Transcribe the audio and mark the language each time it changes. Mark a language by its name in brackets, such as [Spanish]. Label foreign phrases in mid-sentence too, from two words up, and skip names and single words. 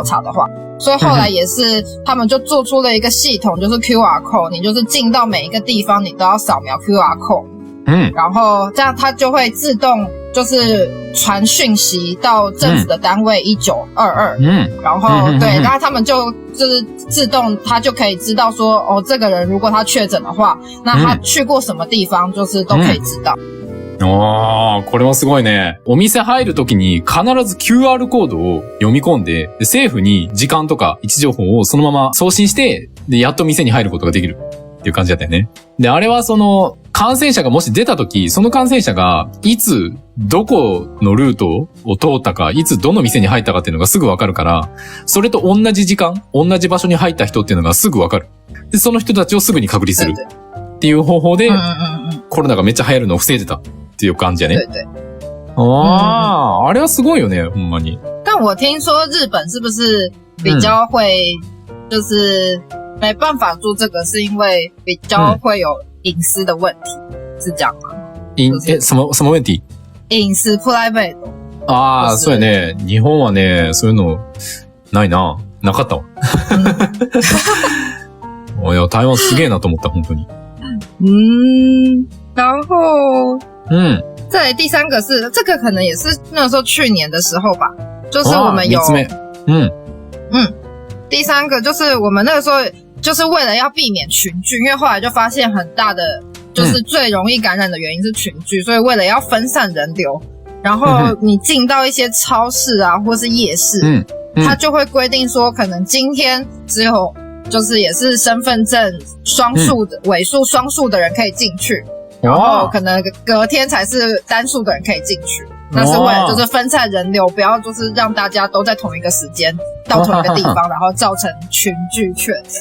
[Chinese] 查的话，所以后来也是他们就做出了一个系统，就是 [English] QR code， [Chinese] 你就是进到每一个地方你都要扫描 [English] QR code， [Chinese] 然后这样它就会自动就是传讯息到政府的单位1922，然后对，然后他们就是自动，他就可以知道说，哦，这个人如果他确诊的话，那他去过什么地方，就是都可以知道。 [Japanese] これもすごいね。お店入るときに必ず QR コードを読み込んで、政府に時間とか位置情報をそのまま送信して、で、やっと店に入ることができるっていう感じだったよね。で、あれはその、感染者がもし出たとき、その感染者がいつ、どこのルートを通ったか、いつどの店に入ったかっていうのがすぐわかるから、それと同じ時間、同じ場所に入った人っていうのがすぐわかる。で、その人たちをすぐに隔離するっていう方法で、コロナがめっちゃ流行るのを防いでたっていう感じやね。あれはすごいよね、ほんまに。 [Chinese] 但我听说日本是不是比较会，就是没办法做这个，是因为比较会有隐私的问题，是这样吗？什么問題？隐私 private。 [Japanese] そうやね。日本はね、そういうのないな。なかったわ。いや、台湾すげえなと思った、本当に。 [Chinese] 然后，再来第三个是，这个可能也是那时候去年的时候吧，就是我们有，第三个就是我们那个时候就是为了要避免群聚，因为后来就发现很大的就是最容易感染的原因是群聚，所以为了要分散人流，然后你进到一些超市啊或是夜市，它就会规定说可能今天只有就是也是身份证双数的尾数双数的人可以进去，然后可能隔天才是单数的人可以进去，那是为了就是分散人流，不要就是让大家都在同一个时间到同一个地方，然后造成群聚确诊。